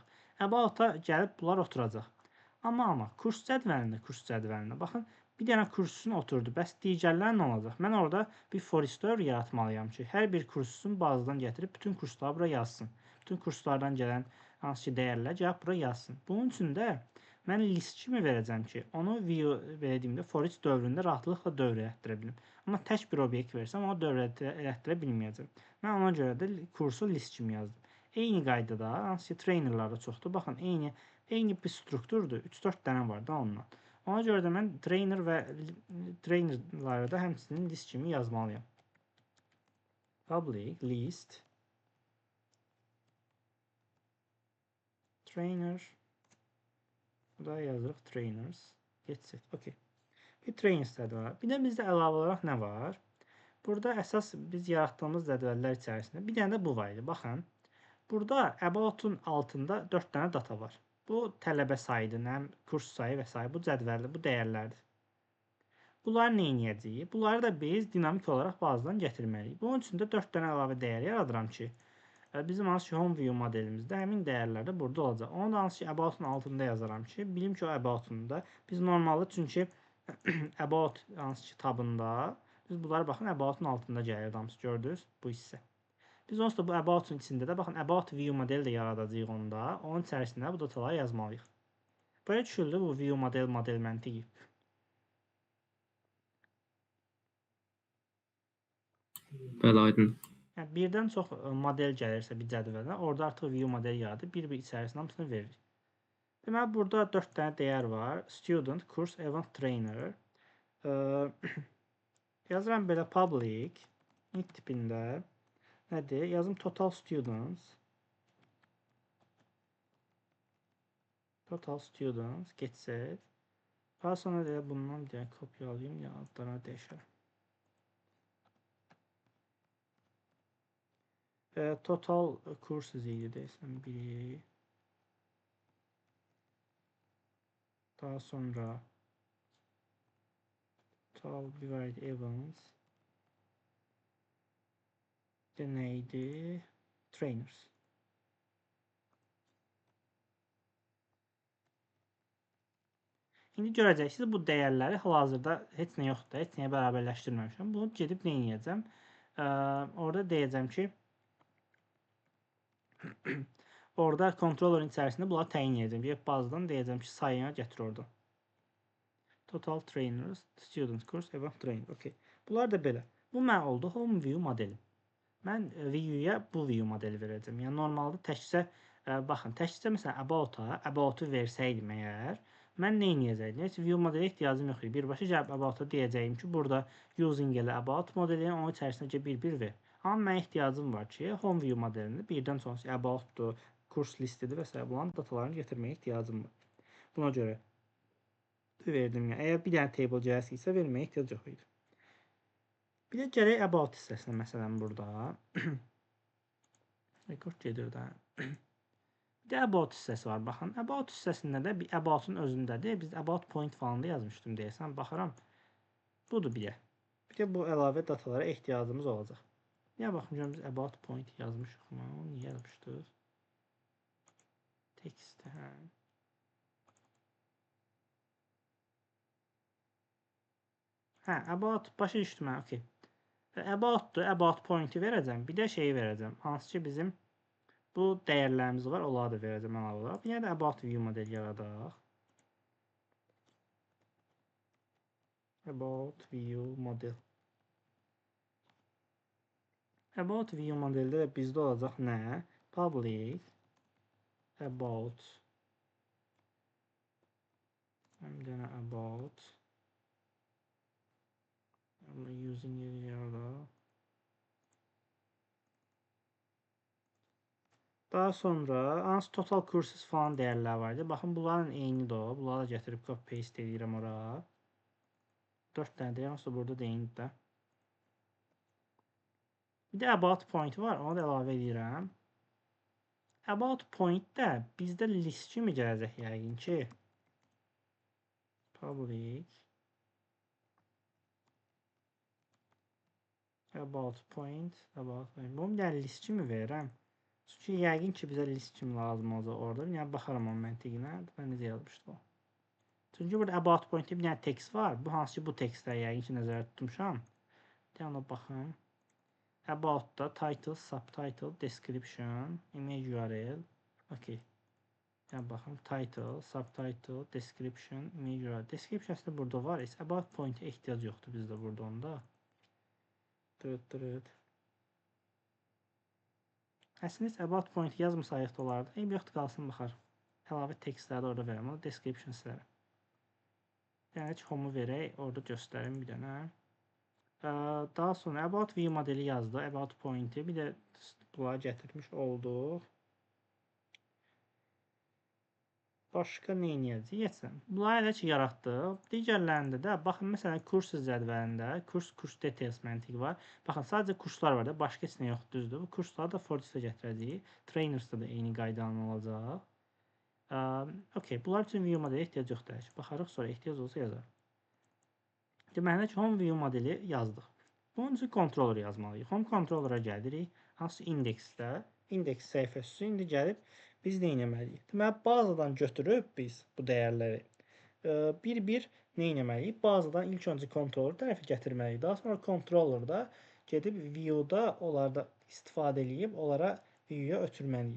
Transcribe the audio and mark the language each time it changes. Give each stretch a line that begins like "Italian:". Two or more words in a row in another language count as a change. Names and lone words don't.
Azerbaijani: About-a gəlib bunlar oturacaq. Amma kurs cədvəlində baxın, bir dənə kursun oturdu. Bəs digərlər nə olacaq? Mən orada bir forester yaratmalıyam ki, hər bir kursun bazadan gətirib bütün kursları bura yazsın. Bütün kurslardan gələn hansı ki dəyərlər gəlib bura yazsın. Bunun üçün də mən list kimi verəcəm ki, onu view verdiyimdə
English: for each
Azerbaijani: dövründə rahatlıqla dövrə etdirə bilim. Amma tək bir obyekt versəm, onu dövrə etdirə bilməyəcəm. Mən ona görə də kursu list kimi yazdım. Eyni qaydada hansı ki trainerlarda çoxdur. Baxın, eyni bir strukturdur. 3-4 dənə var da ondan. Ona görə də mən trainer və trainerları da həmçinin list kimi yazmalıyam.
English: Public list trainer.
Azerbaijani: Burada yazırıq trainers.
English: Getset. Okay.
Azerbaijani: Bir trainers cədvəli var. Bir də bizdə əlavə olaraq nə var? Burada əsas biz yaratdığımız cədvəllər içərisində bir dənə də bu var idi. Baxın. Burada about-un altında 4 dənə data var. Bu tələbə sayıdır, kurs sayı və s. Bu cədvəldir, bu dəyərlərdir. Bunları nə edəcəyik? Bunları da biz dinamik olaraq bazadan gətirməliyik. Bunun üçün də 4 dənə əlavə dəyər yaradıram ki, bizim hansı ki
English: home view
Azerbaijani: modelimizdə həmin dəyərlər də burada olacaq. Onu da hansı ki about-un altında yazaram ki, bilim ki o about-unda biz normalda çünki about hansı ki tabında biz bunları baxın about-un altında gəlir hamısı gördünüz bu hissə. Biz onsuz da bu about-un içində də baxın
English: about view
Azerbaijani: modeli də yaradacağıq onda. Onun içərisində bu dataları yazmalıyıq. Böyle düşüldü bu
English: view model
Azerbaijani: məntiqi. Bəli, aydın. Yəni birdən çox model gəlirsə bir cədvəldə, orada artıq view modeli yaradıb bir içərisində hamısını verir. Deməli burada 4 dənə dəyər var.
English: Student, course, event, trainer.
Azerbaijani: Yazıram belə public int tipində. Nədir? Yazım
English: total students. Total students get set.
Azerbaijani: Daha sonra da bundan bir dənə kopyalayayım ya adlarını dəyişərəm.
English: Total courses
Azerbaijani: idi desəm biri. Daha sonra
English: total divide events.
Azerbaijani: Neydi? Trainers. İndi görəcəksiniz bu dəyərləri hal-hazırda heç nə yoxdur, heç nəyə bərabərləşdirməmişəm. Bunu gedib nə edəcəm? Orada deyəcəm ki, orada kontrollerin içərisində bunları təyin edəcəm. Gəlib bazadan deyəcəm ki, sayına gətir orada.
English: Total trainers, student course, event trainer.
Azerbaijani: Okay. Bunlar da belə. Bu mən oldu
English: home view
Azerbaijani: modeli. Mən view-ya bu view modeli verəcəm. Yəni normalda təkcə baxın, təkcə məsələn about-u versəydim əgər, mən nə edəcəydim? Heç view modelə ehtiyacım yox idi. Birbaşa gəlib about-a deyəcəyim ki, burada using elə about modelini onun içərisində bir ver. Amma mənə ehtiyacım var ki,
English: home view
Azerbaijani: modelində birdən çox about-dur, kurs listidir və s. bunların datalarını gətirməyə ehtiyacım var. Buna görə verdim. Yəni əgər bir dənə table gəlsə verməyə ehtiyac yox idi. Bir də gələk about hissəsinə məsələn burada. Rekord gedir də. Bir də about hissəsi var. Baxın, about hissəsində də bir about-un özündədir. Biz
English: about point
Azerbaijani: falan da yazmışdım deyəsən. Baxıram. Budur bir də. Bir də bu əlavə datalara ehtiyacımız olacaq. Niyə baxmışam biz
English: about point
Azerbaijani: yazmışıq mı? Niyə yazmışdıq? Text, hə. Hə, about başa düşdüm mən, okey. About'dur.
English: About point'i
Azerbaijani: verəcəm. Bir də şeyi verəcəm. Hansı ki bizim bu dəyərlərimiz var. Onları da verəcəm əlavə olaraq. Bir də
English: about view model yaradaq. About view model. About view
Azerbaijani: modeldə də bizdə olacaq nə?
English: Public about
Azerbaijani: bir dənə about using yaradaq. Daha sonra hansı
English: total courses
Azerbaijani: falan dəyərlər var idi. Baxın bunların eynidir o. Bunları da gətirib
English: copy paste
Azerbaijani: edirəm ora. 4 dənə deyirəm, aslında burada da eynidir də. Bir də
English: about point
Azerbaijani: var, onu da əlavə edirəm.
English: About point
Azerbaijani: də bizdə list kimi gələcək yəqin ki.
English: Public about point.
Azerbaijani: Bunu bir dənə list kimi verirəm. Çünki yəqin ki bizə list kimi lazım olacaq orada. Yəni baxaram onun məntiqinə. Mən necə yazmışdım o. Çünki burada
English: about point-də
Azerbaijani: bir dənə text var. Bu hansı ki bu textlər yəqin ki nəzərdə tutmuşam. Bir ona baxım.
English: About-da title, subtitle, description, image URL. Okay.
Azerbaijani: Yəni baxım
English: title, subtitle, description, image URL.
Azerbaijani: Description aslında burada var.
English: About point-ə
Azerbaijani: ehtiyac yoxdur bizdə burada onda. Əslində
English: about point
Azerbaijani: yazmasayıq da olardı. Eyb yoxdur, qalsın baxar. Əlavə textləri orada verəm. O description sizlərə. Yəni ki home'u verək, orada göstərim bir dənə. Daha sonra
English: about view
Azerbaijani: modeli yazdı.
English: About point'i
Azerbaijani: bir də bunları gətirmiş olduq. Başqa nə edəcəyik? Bunları elə ki yaratdıq. Digərlərində də baxın məsələn kursus cədvəlində kurs details məntiqi var. Baxın sadəcə kurslar var da, başqa heç nə yoxdur, düzdür. Bu kursları da Fortis'ə gətirəcəyik. Trainers'da da eyni qaydalar olacaq. Okay, bunlar üçün view modeli ehtiyac yoxdur. Baxarıq sonra ehtiyac olsa yazarıq. Deməli ki,
English: home view
Azerbaijani: modeli yazdıq. Bunun üçün controller yazmalıyıq.
English: Home controller'a
Azerbaijani: gəlirik. Hansı indeksdə, indeks səhifəsi indi gəlib biz nə etməliyik? Deməli, bazadan götürüb biz bu dəyərləri bir-bir nə etməliyik? Bazadan ilk öncə controller tərəfə gətirməliyik. Daha sonra controller'da gedib view-da onlarda istifadə edib onlara view-ya ötürməliyik.